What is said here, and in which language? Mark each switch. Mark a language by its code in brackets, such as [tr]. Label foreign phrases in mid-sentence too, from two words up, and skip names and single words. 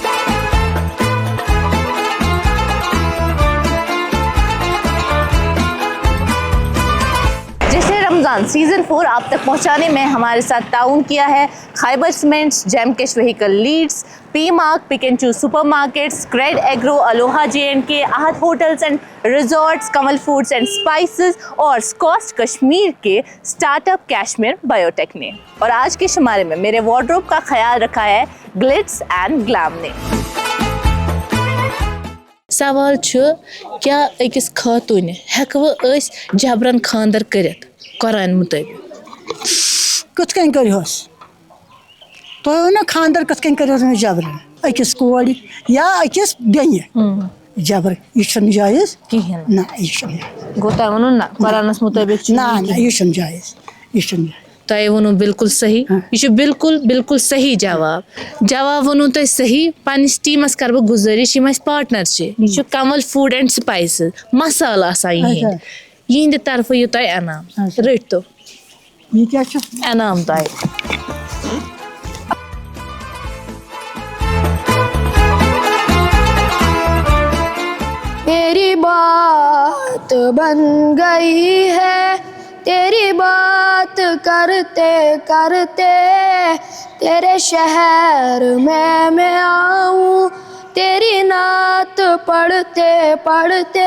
[ur] رمضان سیزن 4 آپ تک پہنچانے میں ہمارے ساتھ تعاون کیا ہے خیبر سیمنٹس، جیم کیش وہیکل لیڈز، پی مارک، پک اینڈ چوز سپر مارکیٹس، کریڈ ایگرو، الوہا JNK، احد ہوٹلز اینڈ ریزورٹس، کمل فوڈز اینڈ اسپائسز اور اسکاسٹ کشمیر کے اسٹارٹ اپ کیشمیر بایوٹیک نے. اور آج کے شمارے میں میرے وارڈروب کا خیال رکھا ہے گلٹس اینڈ گلام نے. [ks] سوال چھُ کیا أکِس خاتوٗنہِ ہٮ۪کوٕ أسۍ جبرن خانٛدر کٔرِتھ قرآن مُطٲبِق؟ کِتھ کٔنۍ کٔرۍہوس تۄہہِ ووٚنو خانٛدر کِتھ کٔنۍ کٔرۍہوس أمِس جبرن أکِس کورِ یا أکِس بیٚنہِ جبر یہِ چھُنہٕ جٲیِز کِہیٖنۍ. نہ یہِ چھُنہٕ گوٚو تۄہہِ ووٚنوُ نہ قرآنس مُطٲبِق چھُ نہ نہ یہِ چھُنہٕ جٲیِز یہِ چھُنہٕ جٲیِز. تۄہہِ ووٚنوُ بالکل صحیح. یہِ چھُ بالکل صحیح جواب. جواب ووٚنوُ تۄہہِ صحیح. پننِس ٹیٖمس کرٕ بہٕ گُزٲرِش یِم اَسہِ پاٹنر چھِ یہِ چھُ کمل فوڈ اینڈ سپایسز مسالہٕ آسان یِہِنٛدۍ. یِہنٛدِ طرفہٕ یہِ تۄہہِ انعام. رٔٹۍتو یہِ کیٛاہ چھُ انعام تۄہہِ. [ur] تیری بات بن گئی ہے، تیری بات کرتے کرتے تیرے شہر میں آؤں، تیری نعت پڑھتے پڑھتے